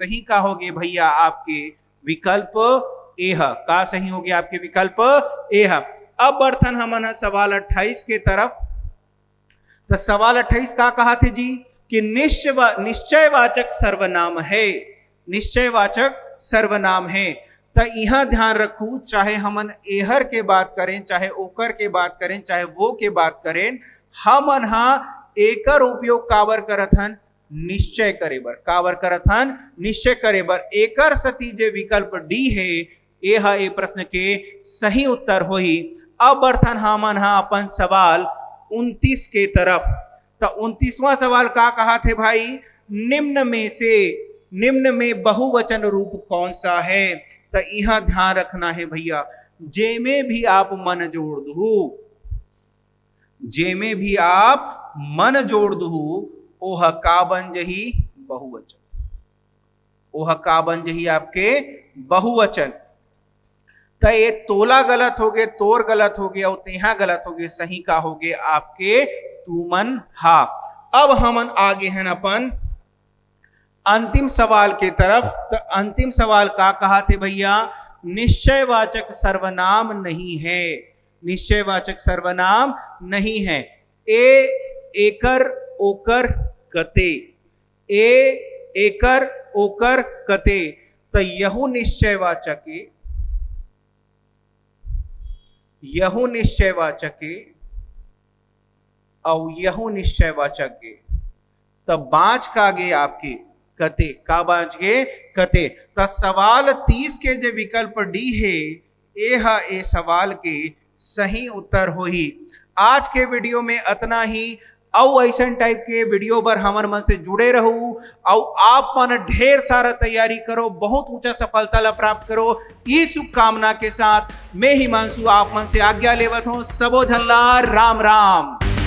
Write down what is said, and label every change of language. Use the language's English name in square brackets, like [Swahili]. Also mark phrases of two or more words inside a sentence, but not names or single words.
[Chhattisgarhi] सही का हो गए भैया आपके विकल्प ए है, का सही हो गया आपके विकल्प ए है। अब बढ़थन हमन सवाल 28 के तरफ। तो सवाल 28 का कहा थे जी कि निश्चयवाचक सर्वनाम है, निश्चयवाचक सर्वनाम है। तो यह ध्यान रखू चाहे हमन एहर के बात करें चाहे ओकर के बात करें चाहे वो के बात करें, हमन हा एकर उपयोग काबर करत हन निश्चय करे बर, काबर करत हन निश्चय करे बर। एकर सती जे विकल्प डी है यह ए प्रश्न के सही उत्तर होही। अब बढ़थन हमन हा अपन सवाल 29 के तरफ। तो 29वां सवाल का कहा थे भाई निम्न में से, निम्न में बहुवचन रूप कौन सा है। तो यहां ध्यान रखना है भैया जे में भी आप मन जोड़ दू, जे में भी आप मन जोड़ दू ओह का बन जही बहुवचन, ओह का बन जही आपके बहुवचन। तो ये तोला गलत हो गए, तोर गलत हो गया और तेहा गलत हो गए, सही का हो गए आपके तुमन हा। अब हमन आगे हैं अपन अंतिम सवाल के तरफ। तो अंतिम सवाल का कहा थे भैया, निश्चयवाचक सर्वनाम नहीं है, निश्चयवाचक सर्वनाम नहीं है। एकर ओकर कते, एकर ओकर कते। तो यहू निश्चयवाचक, यहू निश्चयवाचक और यहू निश्चयवाचक। तब बाँच का गे आपके कते, का बाँच गे कते। तो सवाल 30 के जो विकल्प डी है ए सवाल के सही उत्तर हो ही। आज के वीडियो में इतना ही। और ऐसा टाइप के वीडियो पर हमार मन से जुड़े रहू और आप मन ढेर सारा तैयारी करो, बहुत ऊंचा सफलता ला प्राप्त करो। ये शुभकामना के साथ मैं हिमांशु आप मन से आज्ञा लेवत हूं। सबो झल्ला राम राम।